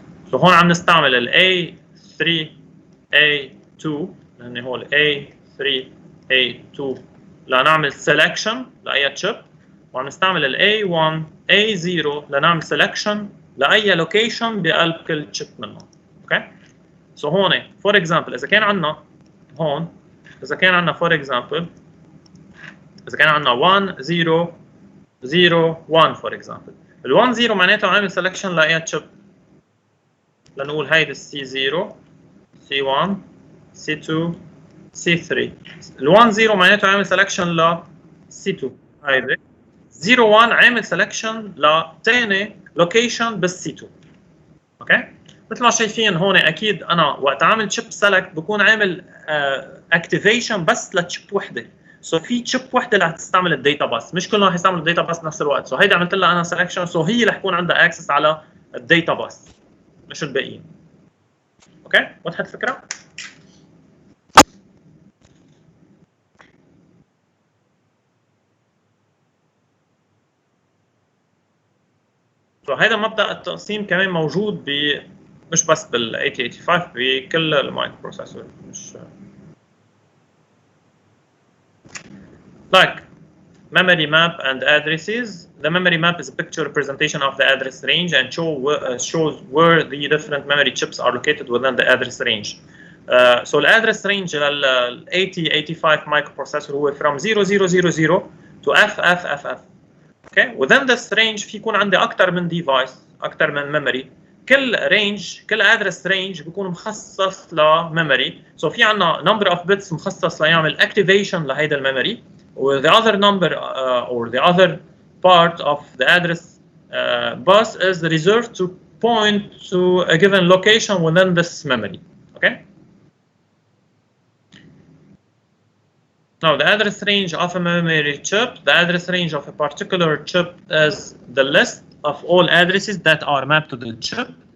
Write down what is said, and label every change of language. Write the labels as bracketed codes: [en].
[ar] سو هون عم نستعمل ال A3 A2 لان هو ال A3 A2 لنعمل selection لأي تشيب وعم نستعمل ال A1 A0 لنعمل selection لأي location بقلب كل تشيب منهم اوكي سو هون [en] for example [ar] إذا كان عندنا هون إذا كان عندنا for example إذا كان عندنا 1 0 [en] 0 1 for example. [ar] ال 1 0 معناته عامل selection لاي chip. لنقول هيدي C0 C1 C2 C3. ال 1 0 معناته عامل selection ل C2 هيدي. 0 1 عامل selection لثاني location بس C2. اوكي؟ مثل ما شايفين هون اكيد انا وقت عامل chip select بكون عامل activation بس لتشيب وحده. سو في تشيب وحده اللي حتستعمل الداتا باس، مش كلهم حيستعملوا الداتا باس بنفس الوقت. سو هيدي عملت لها انا سelection، سو هي اللي حيكون عندها اكسس على الداتا باس مش الباقيين. اوكي؟ وضحت الفكره؟ فهذا مبدا التقسيم كمان موجود مش بس بال 8085 بكل المايكرو بروسيسور. مش [en] like memory map and addresses. The memory map is a picture representation of the address range and shows where the different memory chips are located within the address range. So the address range لل 8085 microprocessor [ar] هو [en] from 0000 to FFFF. Okay. Within this range [ar] في يكون عندي أكثر من device، أكثر من memory. كل address range بيكون مخصص لميموري. So في عندنا [en] number of bits [ar] مخصص ليعمل activation لهيدا الميموري. [en] Or the other number or the other part of the address bus is reserved to point to a given location within this memory. Okay. Now the address range of a memory chip, the address range of a particular chip is the list of all addresses that are mapped to the chip.